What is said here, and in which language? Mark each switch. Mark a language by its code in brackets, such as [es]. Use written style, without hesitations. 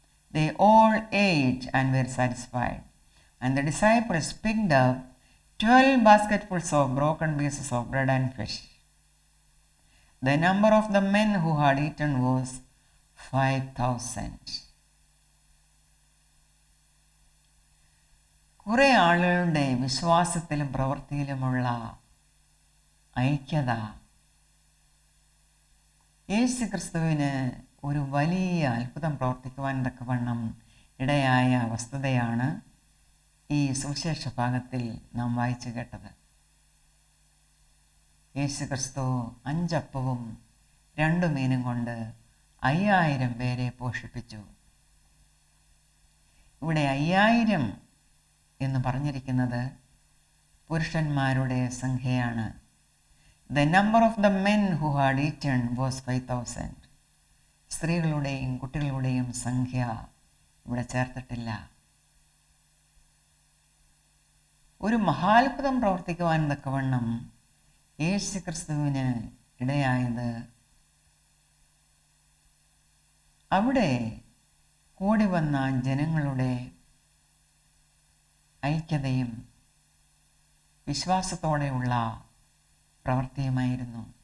[en] They all ate and were satisfied. And the disciples picked up 12 basketfuls of broken pieces of bread and fish. The number of the men who had eaten was 5,000. [ml] കുറെ ആളുകളുടെ വിശ്വാസത്തിലും പ്രവൃത്തിയിലുമുള്ള ഐക്യത യേശു ക്രിസ്തുവിന് ഒരു വലിയ അത്ഭുതം പ്രവർത്തിക്കുവാൻ തക്കവണ്ണം ഇടയായ വസ്തുതയാണ് ഈ സുവിശേഷ ഭാഗത്തിൽ നാം വായിച്ചു കേട്ടത്. യേശു ക്രിസ്തു 5 അപ്പവും 2 മീനും കൊണ്ട് 5000 പേരെ പോഷിപ്പിച്ചു. ഇവിടെ 5000 എന്ന് പറഞ്ഞിരിക്കുന്നത് പുരുഷന്മാരുടെ സംഖ്യയാണ്. [en] The number of the men who had eaten was 5,000. [ml] സ്ത്രീകളുടെയും കുട്ടികളുടെയും സംഖ്യ ഇവിടെ ചേർത്തിട്ടില്ല. ഒരു മഹാത്ഭുതം പ്രവർത്തിക്കുവാൻ തക്കവണ്ണം യേശു ക്രിസ്തുവിന് ഇടയായത് അവിടെ കൂടി വന്ന ജനങ്ങളുടെ ഐക്യതയും വിശ്വാസത്തോടെയുള്ള പ്രവൃത്തിയുമായിരുന്നു.